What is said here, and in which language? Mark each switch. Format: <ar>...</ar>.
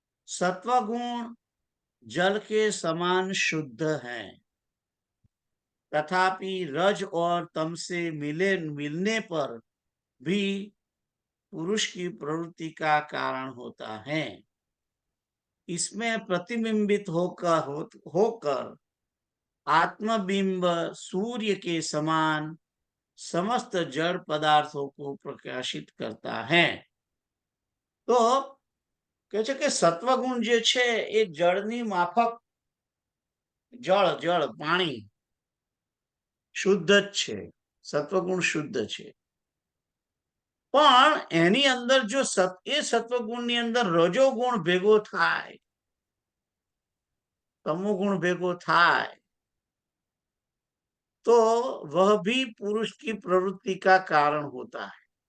<hi>सत्वगुण जल के समान शुद्ध है, तथापि रज और तम से मिलने पर भी पुरुष की प्रवृत्ति का कारण होता है। इसमें प्रतिबिंबित होकर आत्मबिंब सूर्य के समान समस्त जड़ पदार्थों को प्रकाशित करता है।</hi> <gu>तो કહે છે કે સત્વગુણ જે છે એ જળની માફક જળ પાણી શુદ્ધ જ છે, સત્વગુણ શુદ્ધ છે। પણ એની અંદર જો એ સત્વગુણની અંદર રજોગુણ ભેગો થાય, तमोगुण भेगो थाय तो</gu> <hi>वह भी पुरुष की प्रवृत्ति का कारण होता है।</hi>